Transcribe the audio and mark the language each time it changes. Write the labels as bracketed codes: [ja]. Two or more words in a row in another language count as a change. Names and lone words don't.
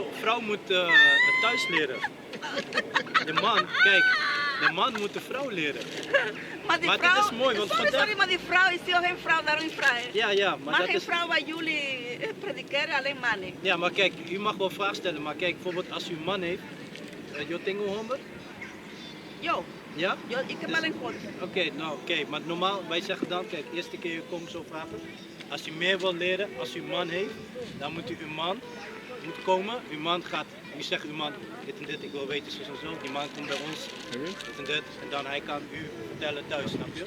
[nl] vrouw moet thuis leren. De man moet de vrouw leren. Maar die Maar vrouw, dit is mooi, want vandaag- sorry, maar die vrouw is toch geen vrouw, daarom vragen. Ja, maar Maar dat geen is... vrouw waar jullie predikeren, alleen mannen. Ja, maar kijk, u mag wel vragen stellen, maar kijk, bijvoorbeeld als u een man heeft, [es] yo tengo hombre, Yo, [nl] ja? ik heb Dus- alleen God. Oké, maar normaal, wij zeggen dan, kijk, eerste keer je komt zo vragen, als u meer wil leren, als u een man heeft, dan moet uw man komen, uw man gaat, u zegt uw man, dit en dit, ik wil weten zo en zo, die man komt bij ons, dit en dit, en dan hij kan u vertellen thuis, snap je?